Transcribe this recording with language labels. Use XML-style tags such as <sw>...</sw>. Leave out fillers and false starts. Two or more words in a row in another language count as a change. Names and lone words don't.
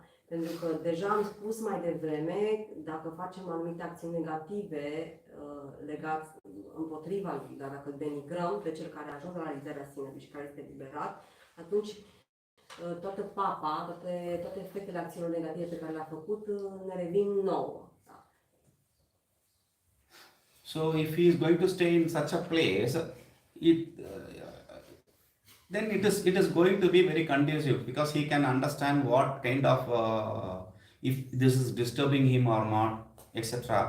<ro>Pentru că deja am spus mai devreme, dacă facem anumite acțiuni negative legați împotriva lui, dar dacă îl denigrăm pe cel care a ajuns la realizarea sinelui și care este liberat, atunci toată papa, toate efectele acțiunilor negative pe care le-a făcut ne revin nouă. Da?</ro> <en>So if he is going to stay in such a place, then it is going to be very conducive, because he can understand what kind of if this is disturbing him or not, etc.</en>